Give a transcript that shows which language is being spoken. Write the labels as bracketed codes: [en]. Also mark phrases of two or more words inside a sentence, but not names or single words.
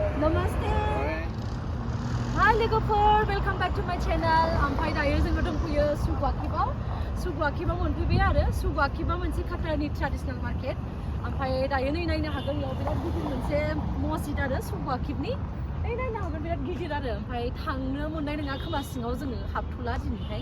[en] Namaste. Hi logoफोर, welcome back to my channel. [brx] ओमफ्राय दायो जोङो दंफैयो सुगुआकिबाव मोनफैबाय आरो सुगुआकिबा मोनसे काटारनि ट्रेडिशनल मार्केट. ओमफ्राय दायो नै नायनो हागोन बेयाव बिराद गिदिर मोनसे मस्जिद आरो सुगुआकिबनि. नायनो हागोन बिराद गिदिर आरो ओमफ्राय थांनो मोननाय नङा खोमा सिङाव जोङो हाबथ'ला दिनैहाय.